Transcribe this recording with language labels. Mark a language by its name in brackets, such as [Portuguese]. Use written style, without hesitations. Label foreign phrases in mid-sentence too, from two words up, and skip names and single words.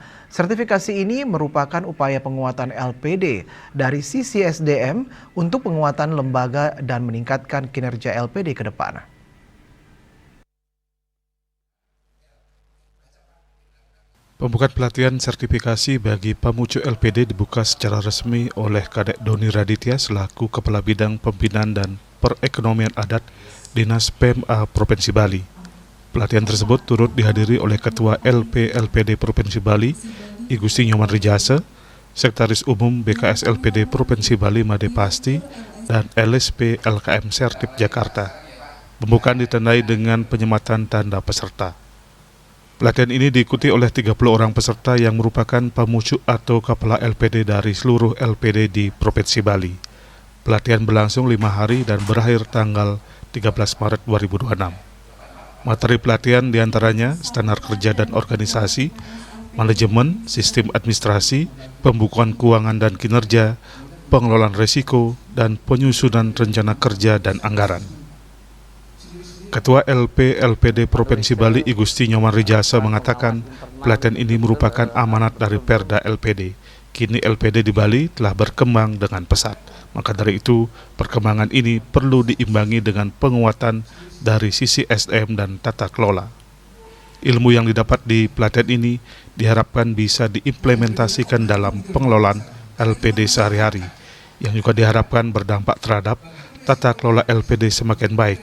[Indonesian] Sertifikasi ini merupakan upaya penguatan LPD dari sisi SDM untuk penguatan lembaga dan meningkatkan kinerja LPD ke depan. Pembukaan pelatihan sertifikasi bagi pemucuk LPD dibuka secara resmi oleh Kadek Doni Raditya selaku Kepala Bidang Pembinaan dan Perekonomian Adat Dinas PMA Provinsi Bali. Pelatihan tersebut turut dihadiri oleh Ketua LPLPD Provinsi Bali, I Gusti Nyoman Rijasa, Sekretaris Umum BKS LPD Provinsi Bali Made Pasti, dan LSP LKM Sertip Jakarta. Pembukaan ditandai dengan penyematan tanda peserta. Pelatihan ini diikuti oleh 30 orang peserta yang merupakan pemucuk atau kepala LPD dari seluruh LPD di Provinsi Bali. Pelatihan berlangsung 5 hari dan berakhir tanggal 13 Maret 2026. Materi pelatihan diantaranya standar kerja dan organisasi, manajemen, sistem administrasi, pembukuan keuangan dan kinerja, pengelolaan risiko, dan penyusunan rencana kerja dan anggaran. Ketua LPLPD Provinsi Bali I Gusti Nyoman Rijasa mengatakan pelatihan ini merupakan amanat dari Perda LPD. Kini LPD di Bali telah berkembang dengan pesat. Maka dari itu, perkembangan ini perlu diimbangi dengan penguatan dari sisi SDM dan tata kelola. Ilmu yang didapat di pelatihan ini diharapkan bisa diimplementasikan dalam pengelolaan LPD sehari-hari, yang juga diharapkan berdampak terhadap tata kelola LPD semakin baik.